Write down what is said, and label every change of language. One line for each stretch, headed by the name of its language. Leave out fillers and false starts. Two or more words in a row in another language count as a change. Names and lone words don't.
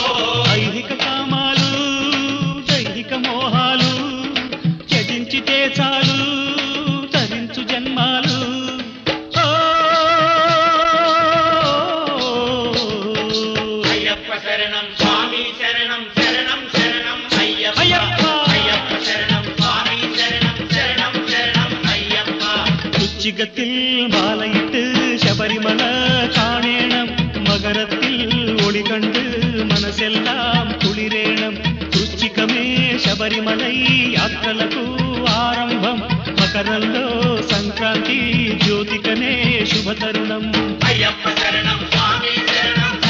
Telugu: ఐహిక కామాలు దైహిక మోహాలు త్యజించితే చాలు తరించు జన్మాలు అయ్యప్ప శరణం స్వామి శరణం శరణం శరణం అయ్యప్ప అయ్యప్ప. అయ్యప్ప శరణం స్వామి శరణం శరణం శరణం అయ్యప్ప
Malayalam: വൃശ്ചികത്തിൽ മാലയിട്ട് ശബരിമല കാണേണം മകരത്തിൽ ഒളി കണ്ട് മനസ്സെല്ലാം കുളിരേണം
Telugu: వృశ్చికమే శబరిమలై యాత్రలకు ఆరంభం మకరంలో సంక్రాంతి జ్యోతికనే శుభతరుణం అయ్యప్ప శరణం స్వామి శరణం